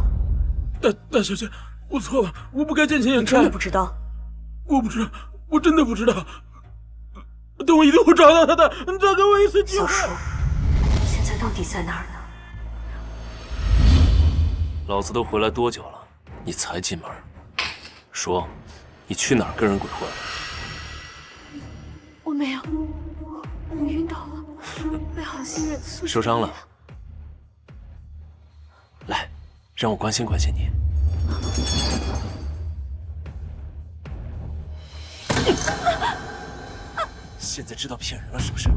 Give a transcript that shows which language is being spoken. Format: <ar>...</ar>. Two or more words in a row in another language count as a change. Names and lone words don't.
<zh>大小姐，我錯了，我不該見錢眼開。你真的不知道？我不知道，我真的不知道。但我一定會找到他的，再給我一次機會。小叔，現在到底在哪兒呢？老子都回來多久了，你才進門？說，你去哪兒跟人鬼混？我沒有，我暈倒了，被好心人送。受傷了？來，讓我關心關心你。現在知道騙人了是不是？</zh>